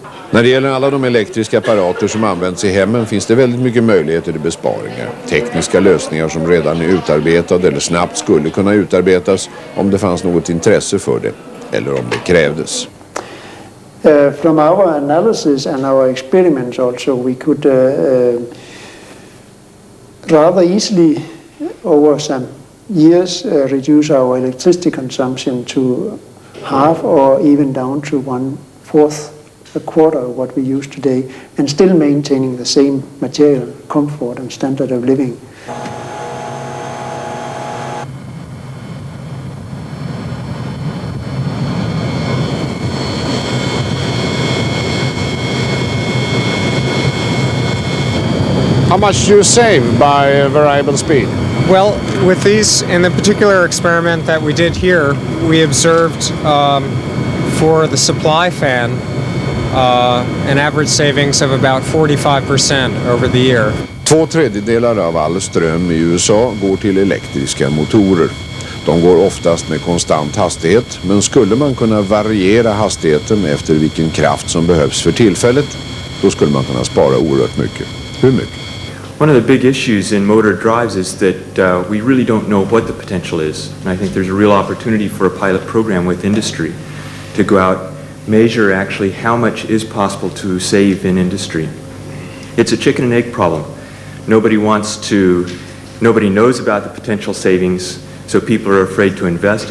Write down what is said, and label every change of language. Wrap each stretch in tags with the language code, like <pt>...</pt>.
<sv>När det gäller alla de elektriska apparater som används i hemmen finns det väldigt mycket möjligheter till besparingar. Tekniska lösningar som redan är utarbetade eller snabbt skulle kunna utarbetas om det fanns något intresse för det eller om det krävdes.</sv> <en>From our analysis and our experiments also, we could rather easily over some years reduce our electricity consumption to half or even down to 1/4, a quarter of what we use today, and still maintaining the same material comfort and standard of living. How much do you save by variable speed? Well, with these, in the particular experiment that we did here, we observed for the supply fan an average savings of about 45% over the year.</en> <sv>2/3 av all ström i USA går till elektriska motorer. De går oftast med konstant hastighet, men skulle man kunna variera hastigheten efter vilken kraft som behövs för tillfället, då skulle man kunna spara oerhört mycket. Hur mycket?</sv> <en>One of the big issues in motor drives is that we really don't know what the potential is. And I think there's a real opportunity for a pilot program with industry to go out, measure actually how much is possible to save in industry. It's a chicken and egg problem. Nobody knows about the potential savings, so people are afraid to invest.</en>